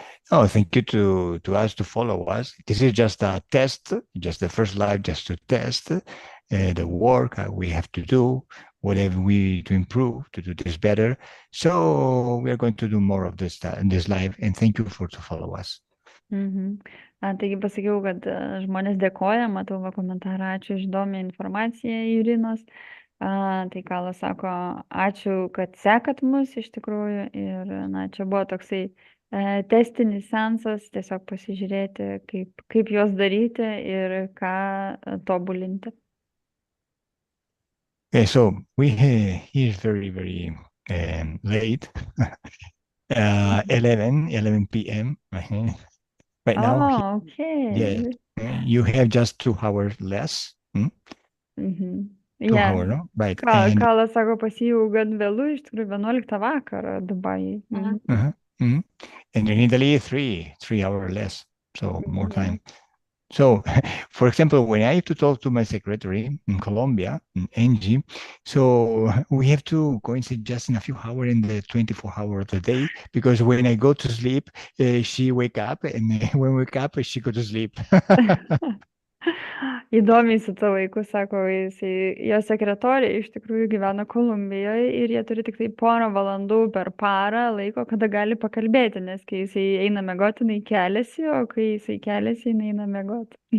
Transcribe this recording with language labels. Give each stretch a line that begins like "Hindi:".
English: Oh, thank you to us to follow us. This is just a test, just the first live, just to test the work we have to do, whatever we to improve, to do this better. So we are going to do more of this in this live, and thank you to follow us.
Lithuanian: Taigi pasakiau, kad žmonės dėkoja, matau komentarą, ačiū iš įdomią informaciją Irinos. Tai Kalas sako, ačiū, kad sekat mus iš tikrųjų, ir čia buvo toksai testinis seansas, tiesiog pasižiūrėti, kaip juos daryti ir ką tobulinti.
English: Okay, so we is very, very late, 11 p.m. Right now. Okay. Yeah, you have just 2 hours less. 2 hours, no? Right.
Lithuanian: Kalas sako, pas jį jau gan vėlu, iš tikrųjų 11 vakarą Dubajai.
English: And in Italy, 3 hours less, so more time. So, for example, when I have to talk to my secretary in Colombia, Angie, so we have to coincide just in a few hours in the 24 hours of the day, because when I go to sleep, she wake up, and when we wake up, she go to sleep.
Lithuanian: Įdomiai su to vaiku, sako, jo sekretorė iš tikrųjų gyvena Kolumbijoje ir jie turi tik tai 1 valandų per parą laiko, kada gali pakalbėti, nes kai jisai eina miegoti, jinai keliasi, o kai jisai keliasi, jinai eina miegoti.